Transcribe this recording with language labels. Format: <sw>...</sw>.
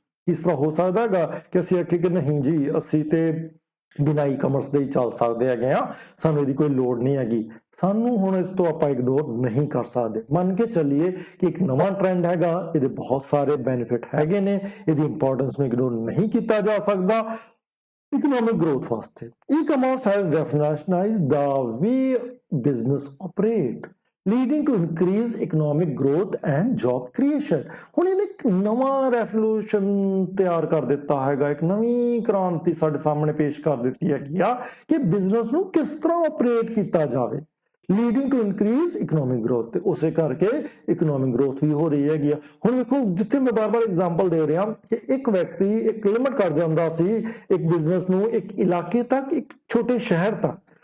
<pa>ਇਸ ਤਰ੍ਹਾਂ ਹੋ ਸਕਦਾ ਹੈਗਾ ਕਿ ਅਸੀਂ ਆਖੀਏ ਕਿ ਨਹੀਂ ਜੀ, ਅਸੀਂ ਤੇ ਬਿਨਾਂ ਈ-ਕਾਮਰਸ ਦੇ ਹੀ ਚੱਲ ਸਕਦੇ ਹੈਗੇ ਆ, ਸਾਨੂੰ ਇਹਦੀ ਕੋਈ ਲੋੜ ਨਹੀਂ ਹੈਗੀ। ਸਾਨੂੰ ਹੁਣ ਇਸ ਤੋਂ ਆਪਾਂ ਇਗਨੋਰ ਨਹੀਂ ਕਰ ਸਕਦੇ। ਮੰਨ ਕੇ ਚੱਲੀਏ ਕਿ ਇੱਕ ਨਵਾਂ ਟ੍ਰੈਂਡ ਹੈਗਾ, ਇਹਦੇ ਬਹੁਤ ਸਾਰੇ ਬੈਨੀਫਿਟ ਹੈਗੇ ਨੇ, ਇਹਦੀ ਇੰਪੋਰਟੈਂਸ ਨੂੰ ਇਗਨੋਰ ਨਹੀਂ ਕੀਤਾ ਜਾ ਸਕਦਾ।</pa> <en>economic growth</en> <pa>ਵਾਸਤੇ</pa> <en>E-commerce has revolutionized the way business operate leading to increase economic growth and job creation।</en> <pa>ਹੁਣ ਇਹਨੇ ਇੱਕ ਨਵਾਂ ਰੈਵੋਲੂਸ਼ਨ ਤਿਆਰ ਕਰ ਦਿੱਤਾ ਹੈਗਾ, ਇੱਕ ਨਵੀਂ ਕ੍ਰਾਂਤੀ ਸਾਡੇ ਸਾਹਮਣੇ ਪੇਸ਼ ਕਰ ਦਿੱਤੀ ਹੈਗੀ ਆ ਕਿ ਬਿਜ਼ਨਸ ਨੂੰ ਕਿਸ ਤਰ੍ਹਾਂ ਆਪਰੇਟ ਕੀਤਾ ਜਾਵੇ,</pa> <en>Leading to increase economic growth.</en> <pa>ਤੇ ਉਸੇ ਕਰਕੇ ਇਕਨੋਮਿਕ ਗਰੋਥ ਵੀ ਹੋ ਰਹੀ ਹੈਗੀ ਆ। ਹੁਣ ਵੇਖੋ, ਜਿੱਥੇ ਮੈਂ ਬਾਰ-ਬਾਰ ਐਗਜ਼ਾਮਪਲ ਦੇ ਰਿਹਾ ਕਿ ਇੱਕ ਵਿਅਕਤੀ ਇੱਕ ਲਿਮਿਟ ਕਰ ਜਾਂਦਾ ਸੀ ਇੱਕ ਬਿਜ਼ਨਸ ਨੂੰ, ਇੱਕ ਇਲਾਕੇ ਤੱਕ, ਇੱਕ ਛੋਟੇ ਸ਼ਹਿਰ ਤੱਕ।</pa>